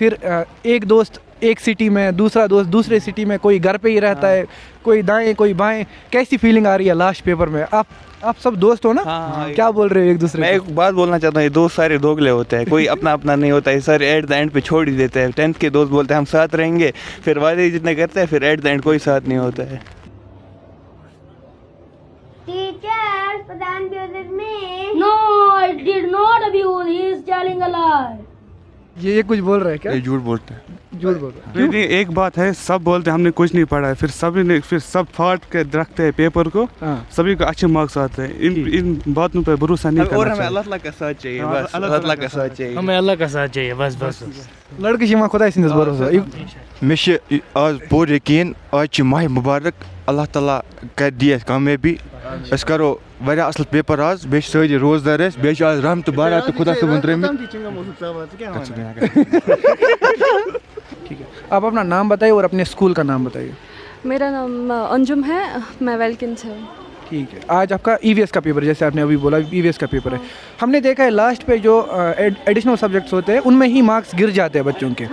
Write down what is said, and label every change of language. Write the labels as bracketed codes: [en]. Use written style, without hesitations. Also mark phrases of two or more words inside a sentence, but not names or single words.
[ur] پھر ایک دوست ایک سٹی میں, دوسرا دوست دوسرے سٹی میں, کوئی گھر پہ ہی رہتا ہے, کوئی دائیں کوئی بائیں. کیسی فیلنگ آ رہی ہے [en] last paper [ur] میں؟ آپ سب دوست ہو نا, کیا بول رہے ہو ایک دوسرے؟ میں ایک بات بولنا چاہتا ہوں, یہ دوست سارے دوگلے ہوتے ہیں. کوئی اپنا نہیں ہوتا ہے. سارے [en] at the end [ur] پہ چھوڑ ہی دیتے ہیں. 10th کے دوست بولتے ہیں ہم ساتھ رہیں گے, پھر وعدے جتنے کرتے ہیں پھر [en] at the end [ur] کوئی ساتھ نہیں ہوتا ہے. [en] No, I did not abuse. He is telling a lie. [ur] یہ کچھ بول رہے ہیں کیا؟ یہ جھوٹ بولتے ہیں. جھوٹ بول رہے ہیں. نہیں, ایک بات ہے, سب بولتے ہیں ہم نے کچھ نہیں پڑھا ہے, پھر سب پھاٹ کے رکھتے ہیں پیپر کو, سبھی کو اچھے مارکس آتے ہیں. ان باتوں پہ بھروسہ نہیں کرنا اور ہمیں چاہیے. اللہ تعالیٰ کا ساتھ چاہیے, بس اللہ تعالیٰ کا ساتھ چاہیے. ہمیں اللہ کا ساتھ چاہیے بس. [ks] لڑکے چھِ یِوان خۄداے سٕنٛدِس بھروسس. مےٚ چھِ آز پوٗرٕ یقیٖن آز چھِ ماہِ مُبارک, اللہ تعالیٰ کَرِ دی اَسہِ کامیٲبی. أسۍ کَرو واریاہ اَصٕل پیپر آز, بیٚیہِ چھِ سٲری روزدار اَسہِ, بیٚیہِ چھِ آز رحمتہٕ بارات تہِ خۄدا صٲبن ترٛٲمٕتۍ. [ur] ٹھیک ہے. آپ اپنا نام بتائیے اور اپنے اسکول کا نام بتائیے. میرا نام انجم ہے, میں ویلکن سے ہوں. ٹھیک ہے. آج آپ کا EVS کا پیپر, جیسے آپ نے ابھی بولا EVS کا پیپر ہے. ہم نے دیکھا ہے لاسٹ پہ جو [en] additional subjects [ur] ہوتے ہیں ان میں ہی مارکس گر جاتے ہیں بچوں کے.